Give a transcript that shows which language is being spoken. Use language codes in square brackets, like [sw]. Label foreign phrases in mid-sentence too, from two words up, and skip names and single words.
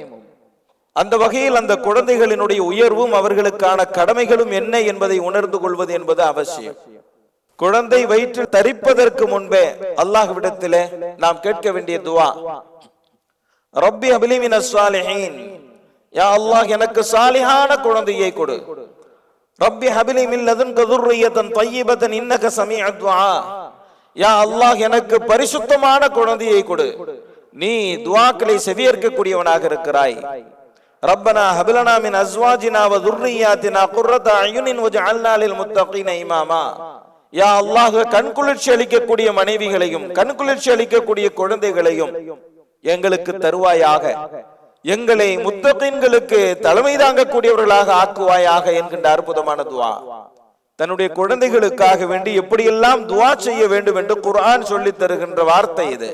[ta] அந்த வகையில் அந்த குழந்தைகளினுடைய உயர்வும் அவர்களுக்கான கடமைகளும் என்ன என்பதை உணர்ந்து கொள்வது என்பது அவசியம். குழந்தை வயிற்றில் தரிப்பதற்கு முன்பே அல்லாஹ்விடத்திலே நாம் கேட்க வேண்டிய துஆ, [ar] رب هب لي من الصالحين, [ta] யா அல்லாஹ் எனக்கு சாலிஹான குழந்தையை கொடு. [ar] رب هب لي من لدنك ذُرِّيَّةً طَيِّبَةً إِنَّكَ سَمِيعُ الدُّعَاء, [ta] யா அல்லாஹ் எனக்கு பரிசுத்தமான குழந்தையை கொடு, நீ துஆக்களை செவியேற்கக்கூடியவனாக இருக்கிறாய். [ar] ربنا هب لنا من أزواجنا و ذُرِّيَّاتِنَا قُرَّةَ أَعْيُنٍ وَاجْعَلْنَا لِلْمُتَّقِينَ إِمَامًا, [ta] யா அல்லாஹ் கண்குளிர்ச்சி அளிக்கக்கூடிய மனைவிகளையும் கண்குளிர்ச்சி அளிக்கக்கூடிய குழந்தைகளையும் எங்களுக்கு தருவாயாக, எங்களை முத்தகீன்களுக்கு தலைமை தாங்கக்கூடியவர்களாக ஆக்குவாயாக என்கின்ற அற்புதமான துஆ. தன்னுடைய குழந்தைகளுக்காக வேண்டி எப்படியெல்லாம் துஆ செய்ய வேண்டும் என்று குர்ஆன் சொல்லி தருகின்ற வார்த்தை இது.